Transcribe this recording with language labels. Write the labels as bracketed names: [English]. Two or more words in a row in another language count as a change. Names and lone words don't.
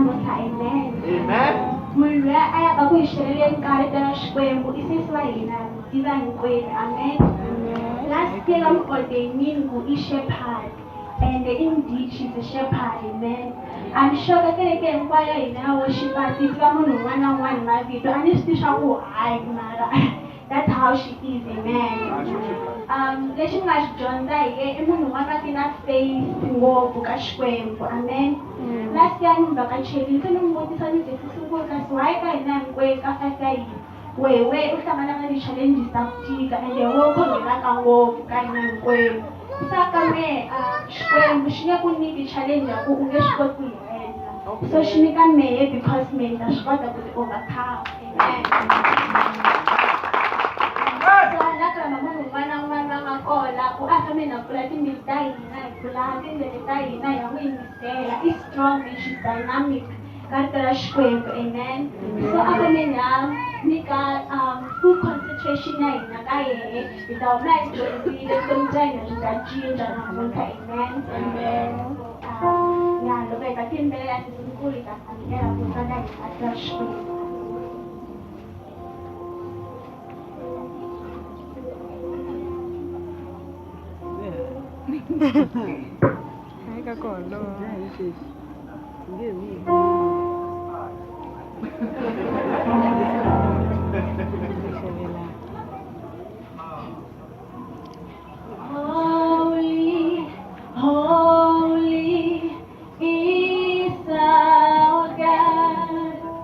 [Tsonga] Amen. Amen. Munhu loyi a yaka ku hi xereleni ka rito ra Xikwembu i sesi wa hina tiva hinkwenu. Amen. [English] Last year I'm ordaining [Tsonga] ku i [English] shepherd, and indeed she's a shepherd. [Tsonga] Amen. [English] I'm sure [Tsonga] ka kereke hinkwayo hina worshipers yi tiva munhu un'wana na un'wana mavito. A ni swi tivi swa ku hayi mara [English] that's how she is. [Tsonga] Amen. Lexi ni nga xi dyondza hi ye i munhu un'wana a ti na faith ngopfu ka Xikwembu. Amen. [English] Last year [Tsonga] ni mi vakacherile se ni n'wi vutisa ni ze sungula kasi why ka hina hinkwenu ka five ya hina wehe u hlangana na ti-challenges ta ku tika ende wo khongelaka ngopfu ka hina hinkwenu. Sa ka mehe Xikwembu xi nge ku nyiki challenge ya ku u nge swi koti ku yi endla, so xi nyika mehe because mehe ni ta swi kota ku ti overcome. Amen. Nakrama munhu un'wana na un'wana va nga kona ku a fane na pfula timbilu ta hina hi pfula tindleve ta hina hi ya n'wi yingisela. [English] I strong and she's dynamic [Tsonga] ka rito ra Xikwembu. [English] Amen. [Tsonga] So a fane na nyika [English] full concentration [Tsonga] ya hina ka yehe hi ta huma hi dyondzile vutomi bya hina byi ta cinca namuntlha. Amen. Ya loko hi ta tiyimbelela sisinkulu hi ta fambela ku tsaka hi ka rito ra Xikwembu. Hai ka kolo. [English] Holy, holy is our God.